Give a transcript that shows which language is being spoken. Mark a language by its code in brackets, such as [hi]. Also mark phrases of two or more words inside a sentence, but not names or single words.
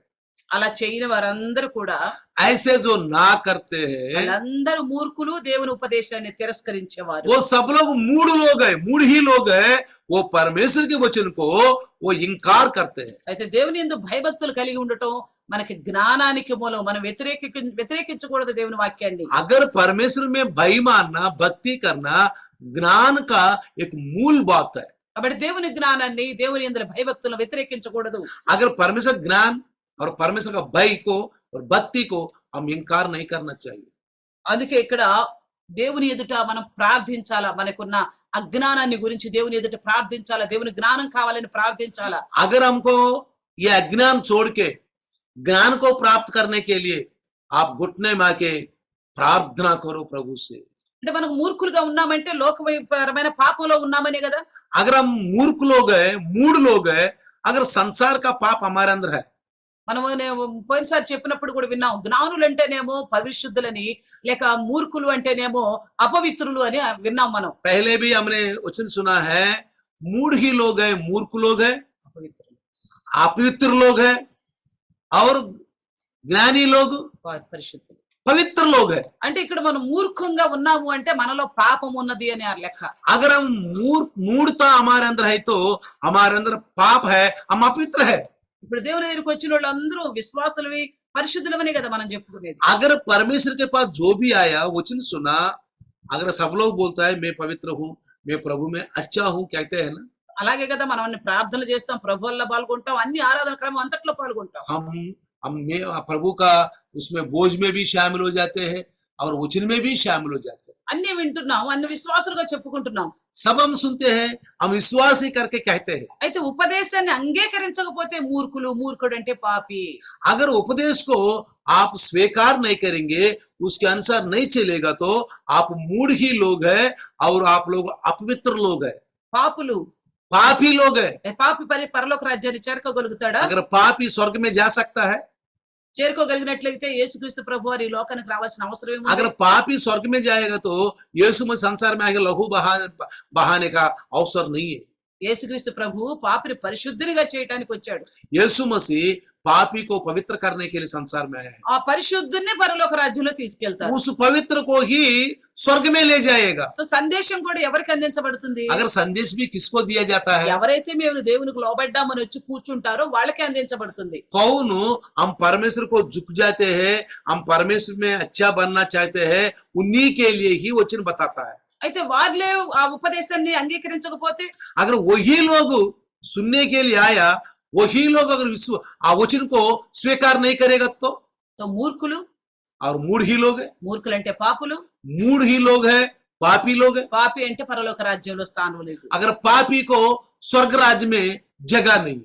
[te] అలా చేయని వారందరూ కూడా [hi] ऐसे जो ना करते हैं [te] వాళ్ళందరూ మూర్ఖులు, దేవుని ఉపదేశాన్ని తిరస్కరించేవారు. [hi] वो सब लोग मूढ़ लोग हैं, मूढ़ ही लोग हैं। वो परमेश्वर के वचन को वो इंकार करते हैं। [te] అయితే దేవుని యందు భయభక్తులు కలిగి ఉండటం మనకి జ్ఞానానికి మూలం. మనం వ్యతిరేకించకూడదు దేవుని వాక్యాన్ని. [hi] अगर परमेश्वर में भय मानना, भक्ति करना ज्ञान का एक मूल बात है। [te] కాబట్టి దేవుని జ్ఞానాన్ని, దేవుని యందు భయభక్తులను వ్యతిరేకించకూడదు. [hi] अगर परमेश्वर ज्ञान और परमेश्वर का भय को और भक्ति को हम इंकार नहीं करना चाहिए। [te] అందుకే ఇక్కడ దేవుని ఎదుట మనం ప్రార్థించాలా. మనకున్న అజ్ఞానాన్ని గురించి దేవుని ఎదుట ప్రార్థించాలా. దేవుని జ్ఞానం కావాలని ప్రార్థించాలా. [hi] अगर हमको ये अज्ञान छोड़ के ज्ञान को प्राप्त करने के लिए आप घुटने में आके प्रार्थना करो प्रभु से। [te] అంటే మనం మూర్ఖులుగా ఉన్నామంటే లోకపరమైన పాపంలో ఉన్నామనే కదా. [hi] अगर हम मूर्ख लोग हैं, मूढ़ लोग हैं, अगर संसार का पाप हमारे अंदर है, [te] మనము పోయినసారి చెప్పినప్పుడు కూడా విన్నాం, జ్ఞానులు అంటేనేమో పరిశుద్ధులని, లేక మూర్ఖులు అంటేనేమో అపవిత్రులు అని విన్నాం మనం. [hi] पहले भी हमने वचन सुना है, मूढ़ ही लोग हैं, मूर्ख लोग हैं, [te] అపవిత్రులు, [hi] अपवित्र लोग हैं और ज्ञानी लोग [te] పరిశుద్ధులు. [hi] पवित्र लोग हैं। [te] అంటే ఇక్కడ మనం మూర్ఖంగా ఉన్నాము అంటే మనలో పాపం ఉన్నది అని ఆ లెక్క. [hi] अगर हम मूढ़ता हमारे अंदर है तो हमारे अंदर पाप है, हम अपवित्र है। [te] ఇప్పుడు దేవుని దగ్గరికి వచ్చిన వాళ్ళందరూ విశ్వాసులవి, పరిశుద్ధులమనే కదా మనం చెప్పుకునేది. [hi] अगर परमेश्वर के पास जो भी आया वचन सुना, अगर सब लोग बोलता है मैं पवित्र हूँ, मैं प्रभु में अच्छा हूँ, कहते हैं ना, [te] అలాగే కదా మనం అన్ని ప్రార్థనలు చేస్తాం, ప్రభువుల్లో పాల్గొంటాం, అన్ని ఆరాధన క్రమం అంతట్లో పాల్గొంటాం. [hi] हम प्रभु का उसमें बोझ में भी शामिल हो जाते हैं और वचन में भी शामिल हो जाते हैं। [te] అన్ని వింటున్నాం, అన్ని విశ్వాసులుగా చెప్పుకుంటున్నాం. [hi] सब हम सुनते हैं, हम विश्वास ही करके कहते हैं। [te] అయితే ఉపదేశాన్ని అంగీకరించకపోతే మూర్ఖులు, మూర్ఖుడు అంటే పాపి. [hi] अगर उपदेश को आप स्वीकार नहीं करेंगे, उसके अनुसार नहीं चलेगा तो आप मूढ़ ही लोग हैं और आप लोग अपवित्र लोग हैं, [te] పాపులు. [hi] पापी लोग हैं। [te] పాపి పరలోక రాజ్యాన్ని చేరుకోగలుగుతాడా? [hi] अगर पापी स्वर्ग में जा सकता है, [te] చేరుకోగలిగినట్లయితే యేసుక్రీస్తు ప్రభు వారి లోకానికి రావాల్సిన అవసరం ఏముంది? [hi] अगर पापी स्वर्ग में जाएगा तो यीशु मसीह संसार में आगे लहू बहाने का अवसर नहीं है। [te] యేసుక్రీస్తు ప్రభు పాపిని పరిశుద్ధునిగా చేయడానికి వచ్చాడు. [hi] यीशु मसीह पापी को पवित्र करने के लिए संसार में आया है। [te] ఆ పరిశుద్ధుని పరలోక రాజ్యంలో తీసుకెళ్తారు. [hi] उस पवित्र को ही स्वर्ग में ले जाएगा। [te] సో సందేశం కూడా ఎవరికి అందించబడుతుంది? [hi] अगर संदेश भी किसको दिया जाता है? [te] ఎవరైతే మేము దేవునికి లోబడ్డామని వచ్చి కూర్చుంటారో వాళ్ళకే అందించబడుతుంది. [hi] कौन हम परमेश्वर को झुक जाते हैं, हम परमेश्वर में अच्छा बनना चाहते हैं, उन्हीं के लिए ही वचन बताता है। [te] అయితే వాళ్ళే ఆ ఉపదేశాన్ని అంగీకరించకపోతే, [hi] अगर वही लोग सुनने के लिए आया, वही लोग अगर वचन को स्वीकार नहीं करेगा तो [te] మూర్ఖులు, [hi] और मूढ़ ही लोग है, [te] మూర్ఖులంటే పాపులు, [hi] मूढ़ ही लोग है, पापी लोग है। [te] పాపి అంటే పరలోక రాజ్యంలో స్థానం లేదు. [hi] अगर पापी को स्वर्ग राज्य में जगह नहीं,